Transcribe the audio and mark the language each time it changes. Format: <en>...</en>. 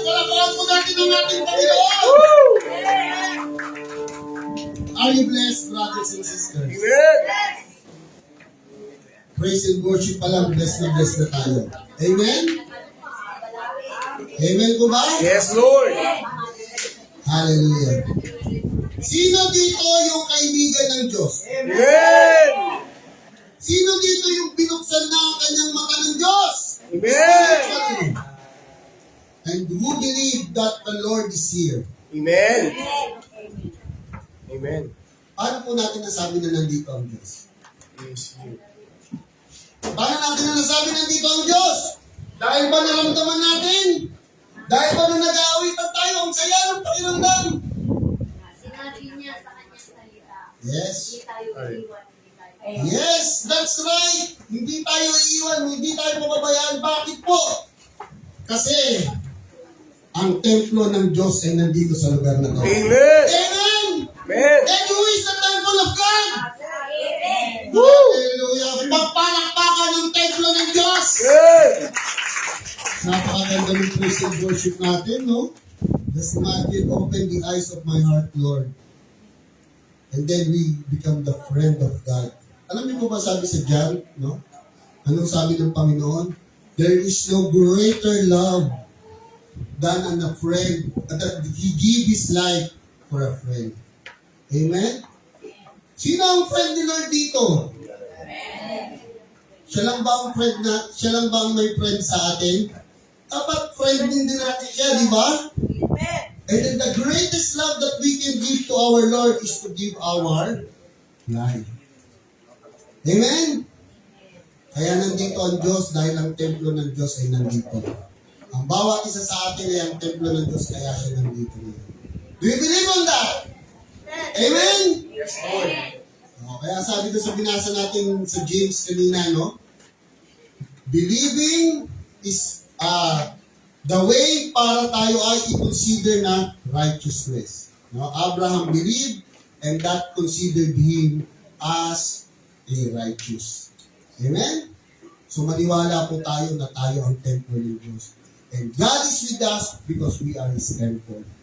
<tl>Palakpakan po natin ang ating Panginoon!</tl> <en>Are you blessed, brothers and sisters? Amen.</en> <tl>Praise and worship pa lang, blessed na tayo. Amen? Amen po ba?</tl> <en>Yes, Lord. Hallelujah.</en> <tl>Sino dito yung kaibigan ng Diyos? Amen. Sino dito yung binuksan na ang kanyang mata ng Diyos? Amen.</tl> <en>And who believe that the Lord is here? Amen. Amen.</en> <tl>Paano po natin nasabi na nandito ang Diyos?</tl> <en>Yes, Lord.</en> <tl>Paano natin nasabi na nandito ang Diyos? Dahil ba naramdaman natin? Dahil ba nung nag-aawitan tayo, ang saya ng pakiramdam? Sinabi niya sa kanyang salita,</tl> <en>Yes.</en> <tl>hindi tayo iiwan, hindi tayo.</tl> <en>Yes, that's right.</en> <tl>Hindi tayo iiwan, hindi tayo mababayaan. Bakit po? Kasi ang templo ng Diyos ay nandito sa lugar na ito. Amen. Amen! Amen.</tl> <en>And who is the temple of God? Amen. Hallelujah!</en> <tl>Pagpalakpakan ng templo ng Diyos! Amen. Napakaganda ng praise and worship natin, no?</tl> <en>Just imagine, open the eyes of my heart, Lord. And then we become the friend of God.</en> <tl>Alam niyo po ba sabi sa John, no? Anong sabi ng Panginoon?</tl> <en>There is no greater love than a friend, that He give His life for a friend. Amen?</en> <tl>Sino ang friend ni Lord dito? Siya lang ba ang friend na, siya lang ba ang may friend sa atin? Dapat friend din natin siya, di ba?</tl> <en>And then the greatest love that we can give to our Lord is to give our life. Amen?</en> <tl>Kaya nandito ang Diyos dahil ang templo ng Diyos ay nandito. Ang bawat isa sa atin ay ang templo ng Diyos kaya siya nandito ngayon.</tl> <en>Do you believe on that? Amen? Yes, Lord.</en> <tl>Kaya sabi ko sa binasa natin sa James kanina, no?</tl> <en>Believing is the way</en> <tl>para tayo ay i-consider na</tl> <en>righteousness. No? Abraham believed and that considered him as a righteous. Amen?</en> <tl>So maniwala po tayo na tayo ang temple ng Diyos.</tl> <en>And God is with us because we are His temple.</en>